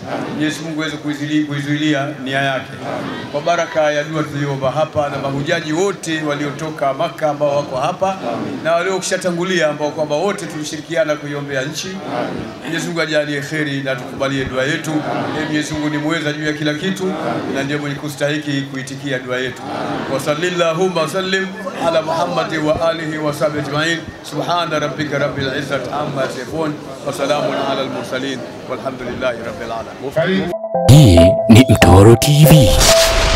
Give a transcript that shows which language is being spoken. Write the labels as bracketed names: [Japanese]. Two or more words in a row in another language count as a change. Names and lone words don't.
[Swahili] Mwenyezi Mungu aweze kuizuilia nia yake. Kwa baraka ya dua tuliyoomba hapa na mahujaji wote waliotoka Maka ambao wako hapa na waliokishatangulia ambao kwamba wote tulishirikiana kuiombea nchi, Mwenyezi Mungu ajalie kheri na tukubalie dua yetu. Mwenyezi Mungu ni muweza juu ya kila kitu na ndiye mwenye kustahiki kuitikia dua yetu. [Arabic] وصلى الله وسلم على محمد وآله وصحبه أجمعين. سبحان ربك رب العزة عما يصفون وسلام على المرسلين والحمد لله رب العالمين. [Swahili] Hii ni Mtoro TV.